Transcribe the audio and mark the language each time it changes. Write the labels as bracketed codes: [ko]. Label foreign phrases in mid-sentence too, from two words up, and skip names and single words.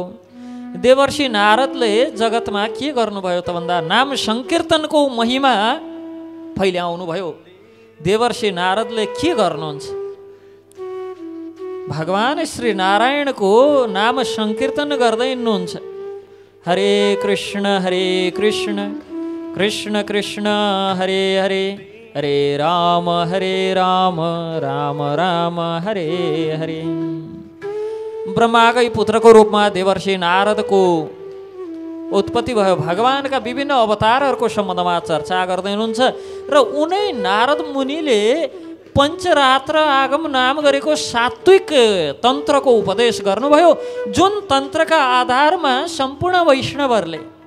[ne] देवर्षि नारदले जगतमा के गर्नुभयो त भन्दा नाम संकीर्तनको महिमा फैल्याउनु भयो। देवर्षि नारदले के गर्नुहुन्छ? भगवान श्री नारायणको नाम संकीर्तन गर्दै हुनुहुन्छ। [sa] हरे कृष्ण कृष्ण कृष्ण हरे हरे, हरे राम राम राम हरे हरे। [ne] ब्रह्माकै पुत्रको रूपमा देवर्षि नारदको उत्पत्ति भयो। भगवानका विभिन्न अवतारहरूको सम्बन्धमा चर्चा गर्दै हुनुहुन्छ र उनै नारद मुनिले पञ्चरात्र आगम नाम गरेको सात्विक तन्त्रको उपदेश गर्नुभयो, जुन तन्त्रका आधारमा सम्पूर्ण वैष्णवहरूले